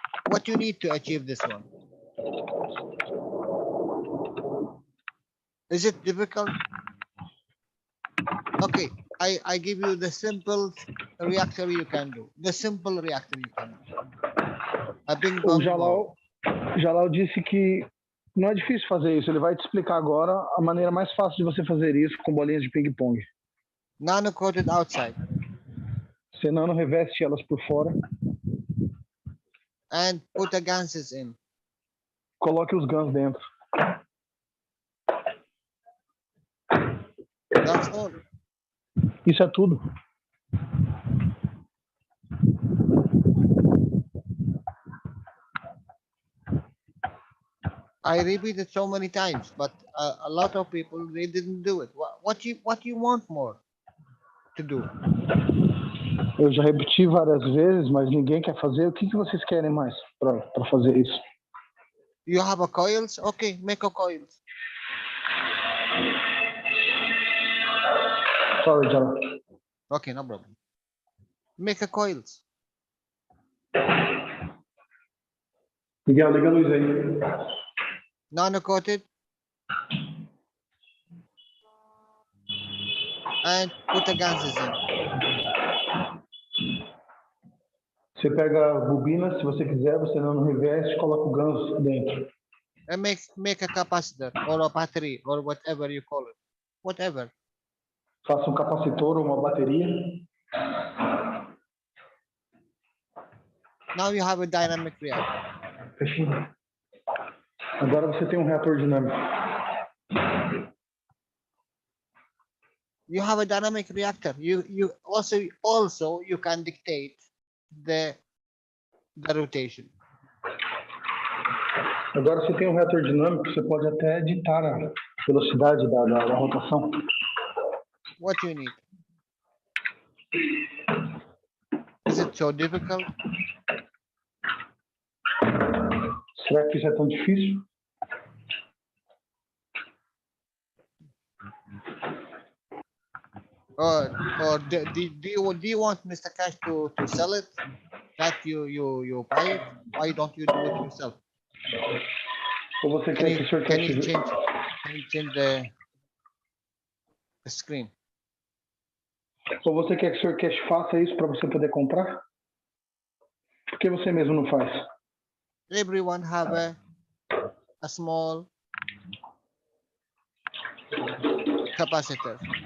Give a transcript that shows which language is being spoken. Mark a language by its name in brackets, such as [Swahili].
[English] What you need to achieve this one? Is it difficult? Okay, I give you the simple reactor you can do. The simple reactor you can do. A big [Portuguese] O Jalal disse que não é difícil fazer isso. Ele vai te explicar agora a maneira mais fácil de você fazer isso com bolinhas de ping-pong. [English] Nano-coated outside. [Portuguese] Você nano reveste elas por fora. [English] And put the ganses in. [Portuguese] Coloque os GANs dentro. [English] That's all. [Portuguese] Isso é tudo. [English] I repeat it so many times, but a lot of people, they didn't do it. What you want more to do? [Portuguese] Eu já repeti várias vezes, mas ninguém quer fazer. O que vocês querem mais para fazer isso? [English] You have a coils? Okay, make a coils. Sorry, Jalal. Okay, no problem. Make a coils. [Portuguese] Miguel, liga a luz aí. [English] Nano-coated. And put the ganses in. [Portuguese] Você pega a bobina, se você quiser, você não reveste, coloca o GANs dentro. [English] And make a capacitor or a battery or whatever you call it. Whatever. [Portuguese] Faça um capacitor ou uma bateria. [English] Now you have a dynamic reactor. [Portuguese] Fechou. Agora você tem um reator dinâmico. [English] You have a dynamic reactor. You also you can dictate the rotation. [Portuguese] Agora você tem um reator dinâmico, você pode até editar a velocidade da rotação. [English] What you need? Is it so difficult? [Portuguese] Será que isso é tão difícil? [English] Or do you want Mr. Keshe to sell it? That you buy it? Why don't you do it yourself? [Portuguese] Ou você quer que o senhor [English] Can you [Portuguese] Keshe... [English] change the screen? [Portuguese] Ou você quer que o senhor Keshe faça isso para você poder comprar? Por que você mesmo não faz? [English] Everyone have a small capacitor.